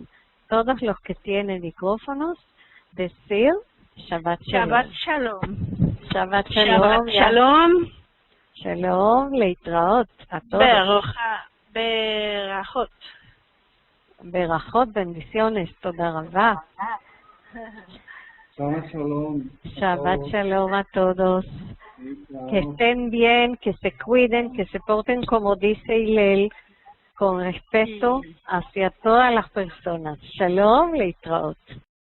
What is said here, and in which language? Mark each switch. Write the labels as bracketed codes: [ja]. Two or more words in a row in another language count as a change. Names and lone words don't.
[es] Todos los que tienen micrófonos, decir [he] שבת שלום. שבת שלום. שבת שלום. שבת שלום. שלום, להתראות [es] a todos. [he] ברכות. [es] Berajot, bendiciones, [he] תודה רבה. שבת שלום. שבת שלום [es] a todos. Que estén bien, que se cuiden, que se porten como dice Hillel, con respeto hacia todas las personas. [he] שלום, להתראות.